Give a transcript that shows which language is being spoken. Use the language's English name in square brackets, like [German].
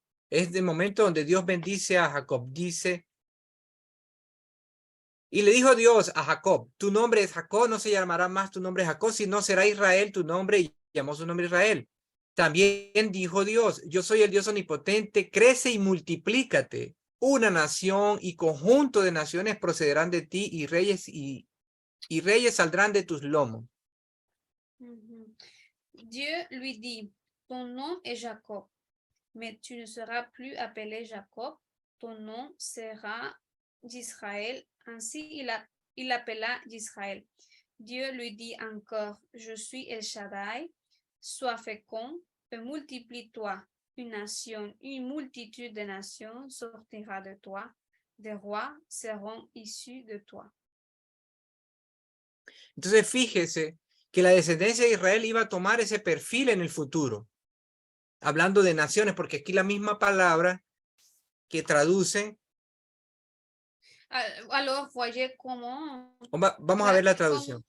[Spanish] Es el momento donde Dios bendice a Jacob. Dice, y le dijo Dios a Jacob, tu nombre es Jacob, no se llamará más tu nombre Jacob, sino será Israel tu nombre, y llamó su nombre Israel. También dijo Dios, yo soy el Dios omnipotente, crece y multiplícate. Una nación y conjunto de naciones procederán de ti, y reyes saldrán de tus lomos. [French] Dieu lui dit, ton nom est Jacob, mais tu ne seras plus appelé Jacob, ton nom sera d'Israël. Ainsi il l'appela d'Israël. Dieu lui dit encore, je suis El Shaddai, sois fécond et multiplie-toi. Une multitude de nations sortira de toi, des rois seront issus de toi. [Spanish] Entonces fíjese que la descendencia de Israel iba a tomar ese perfil en el futuro. Hablando de naciones, porque aquí la misma palabra que traduce. [French] Alors, voyez comment. [Spanish] Vamos a ver la traducción.